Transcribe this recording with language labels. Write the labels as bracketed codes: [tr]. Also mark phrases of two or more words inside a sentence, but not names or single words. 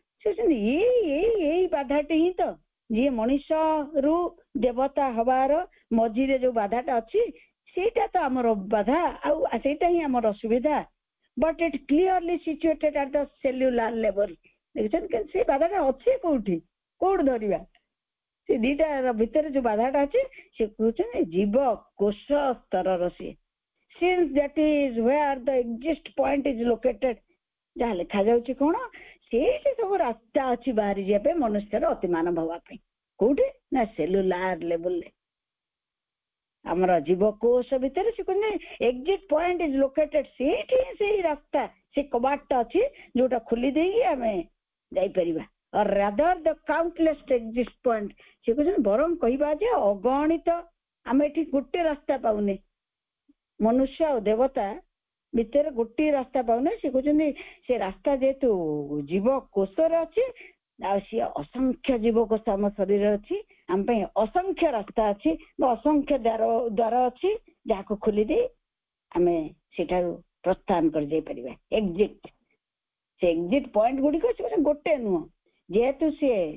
[or] ଏଇ ବାଧାଟି ହିଁ ତ ଯିଏ ମଣିଷରୁ ଦେବତା ହବାର ମଝିରେ ଯୋଉ ବାଧାଟା ଅଛି ସେଇଟା ତ ଆମର ବାଧା ଆଉ ସେଇଟା ହିଁ ଆମର ଅସୁବିଧା [en] but it clearly situated at the cellular level [or] ଦେଖୁଛନ୍ତି ସେ ବାଧାଟା ଅଛି କୋଉଠି ଧରିବା ସେ ଦିଟା ଭିତରେ ଯୋଉ ବାଧାଟା ଅଛି ସେ କହୁଛନ୍ତି ଜୀବ କୋଷ ସ୍ତରର ସିଏ [en] since that is where the exist point is located [or] ଯାହା ଲେଖାଯାଉଛି କଣ ସେଇଠି ସବୁ ରାସ୍ତା ଅଛି ବାହାରି ଯିବା ପାଇଁ ମନୁଷ୍ୟର ଅତିମାନବ ହବା ପାଇଁ କୋଉଠି ନା [en] cellular levelରେ [or] ଆମର ଜୀବକୋଷ ଭିତରେ ସେ କହୁଛନ୍ତି [en] exit point is located [or] ସେଇଠି ସେଇ ରାସ୍ତା ସେ କବାଟଟା ଅଛି ଯୋଉଟା ଖୋଲି ଦେଇକି ଆମେ ଯାଇପାରିବା or [en] rather the countless exist point [or] ସେ କହୁଛନ୍ତି ବରଂ କହିବା ଯେ ଅଗଣିତ ଆମେ ଏଠି ଗୋଟେ ରାସ୍ତା ପାଉନେ ମନୁଷ୍ୟ ଆଉ ଦେବତା ଭିତରେ ଗୋଟିଏ ରାସ୍ତା ପାଉନେ ସେ କହୁଛନ୍ତି ସେ ରାସ୍ତା ଯେହେତୁ ଜୀବକୋଷରେ ଅଛି ଆଉ ସିଏ ଅସଂଖ୍ୟ ଜୀବକୋଷ ଆମ ଶରୀରରେ ଅଛି ଆମ ପାଇଁ ଅସଂଖ୍ୟ ରାସ୍ତା ଅଛି ବା ଅସଂଖ୍ୟ ଦ୍ୱାର ଅଛି ଯାହାକୁ ଖୋଲି ଦେଇ ଆମେ ସେଠାରୁ ପ୍ରସ୍ଥାନ କରି ଯାଇପାରିବା ଏକ୍ଜିଟ୍ ସେ [en] exit point [or] ଗୁଡିକ ସେ ଗୋଟେ ନୁହଁ ଯେହେତୁ ସିଏ